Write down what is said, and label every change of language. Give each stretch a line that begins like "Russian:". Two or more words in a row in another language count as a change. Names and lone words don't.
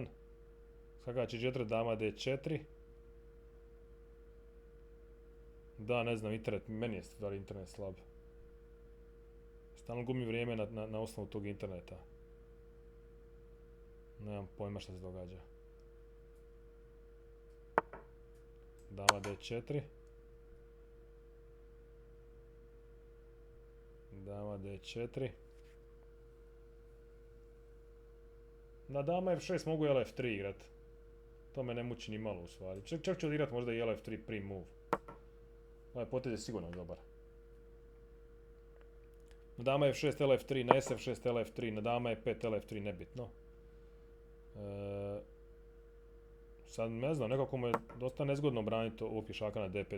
Croatian: Skakač je 4 dama D4. Da, ne znam, internet, meni je stvar internet slab. Stalno gubim vrijeme na osnovu tog interneta. Nemam pojma šta se događa. Dama D4. Dama D4. Na dama F6 mogu LF3 igrat. To me ne muči ni malo u stvari. Čak ću odigrat možda i LF3 pre-move. Ovaj potez je sigurno dobar. Na dama F6 LF3, na SF6 LF3, na dama E5 LF3, nebitno. Sad ne znam, nekako mu je dosta nezgodno braniti ovog pješaka na D5.